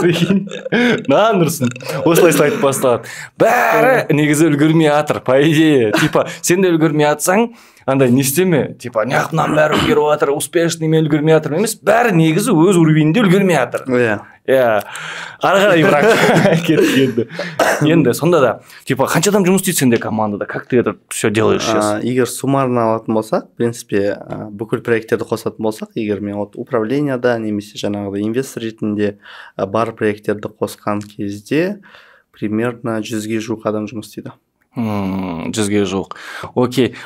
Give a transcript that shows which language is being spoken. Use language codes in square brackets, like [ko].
[kk] Прикинь, нұрсын, осылай слайд басталады. Бәрі негізі үлгермей жатыр, по идее, типа, сен де үлгермей жатсаң, андай не істеме, типа, неғып мынаның бәрі үлгеріп жатыр, успешный мен үлгермей жатырмын емес, бәрі негізі өз уровенінде үлгермей жатыр. Ары қарай бірақ кетті. Енді сонда да, типа, қанша адам жұмыс істейді сенде командада, [ru] как ты это все делаешь сейчас? [kk] Егер суммарно алатын болсақ, в принципе, бүкіл проекттерді қосатын болсақ, егер мен управленияда немесе жаңағыдай инвестор ретінде бар проекттерді қосқан кезде примерно 100-ге жуық адам жұмыс істейді. 100-ге жуық. Окей.